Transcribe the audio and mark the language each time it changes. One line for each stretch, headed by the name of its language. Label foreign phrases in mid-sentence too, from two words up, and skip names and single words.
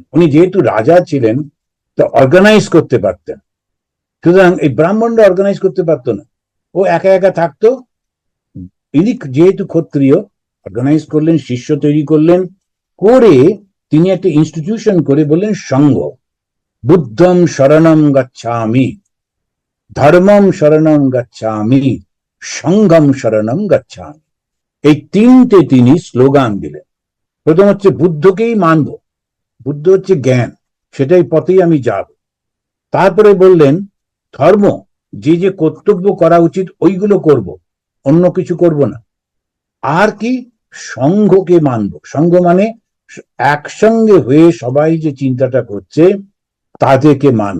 Bangla: উনি যেহেতু রাজা ছিলেন, তা অর্গানাইজ করতে পারতেন, সুতরাং এই ব্রাহ্মণরা অর্গানাইজ করতে পারতো না, ও একা একা থাকতো। ইনি যেহেতু ক্ষত্রিয়, অর্গানাইজ করলেন, শিষ্য তৈরি করলেন, করে তিনি একটা ইনস্টিটিউশন করে বললেন সংঘ।
Pali: বুদ্ধম শরণম গচ্ছামি, ধর্মম শরণম গচ্ছামি, সংঘম শরণম গচ্ছামি।
Bangla: এই তিনটে তিনি স্লোগান দিলেন। প্রথম হচ্ছে বুদ্ধকেই মানব, বুদ্ধ হচ্ছে জ্ঞান, সেটাই পথেই আমি যাব। তারপরে বললেন ধর্ম, যে যে কর্তব্য করা উচিত ওইগুলো করব, অন্য কিছু করব না। আর কি, সংঘকে মানব, সংঘ মানে একসঙ্গে হয়ে সবাই যে চিন্তাটা করছে তাদেরকে মানব।